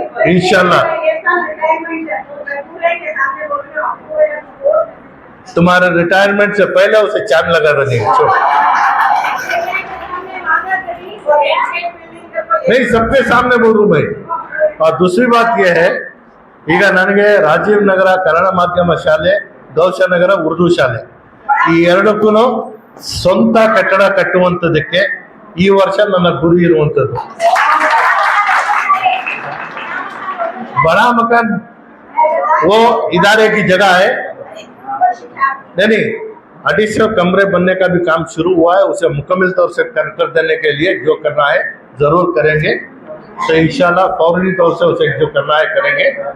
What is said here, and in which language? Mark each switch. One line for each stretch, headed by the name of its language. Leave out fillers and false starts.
Hindi: इंशाल्लाह तुम्हारे रिटायरमेंट से पहले उसे चांद लगा देंगे। नहीं, सबके सामने बोल रहा हूं भाई। और दूसरी बात यह है,
Kannada: ಈಗ ನನಗೆ ರಾಜೀವ್ ನಗರ ಕನ್ನಡ ಮಾಧ್ಯಮ ಶಾಲೆ, ದೋಷನಗರ ಉರ್ದು ಶಾಲೆ ಈ ಎರಡಕ್ಕೂ ಸ್ವಂತ ಕಟ್ಟಡ ಕಟ್ಟುವಂಥದ್ದಕ್ಕೆ ಈ ವರ್ಷ ನನ್ನ ಗುರಿ ಇರುವಂಥದ್ದು।
Hindi: बड़ा मकान वो इदारे की जगह है, नहीं एडिशनल कमरे बनने का भी काम शुरू हुआ है, उसे मुकम्मल तौर से कर देने के लिए जो करना है जरूर करेंगे। तो इंशाल्लाह फौरी तौर से उसे जो करना है करेंगे।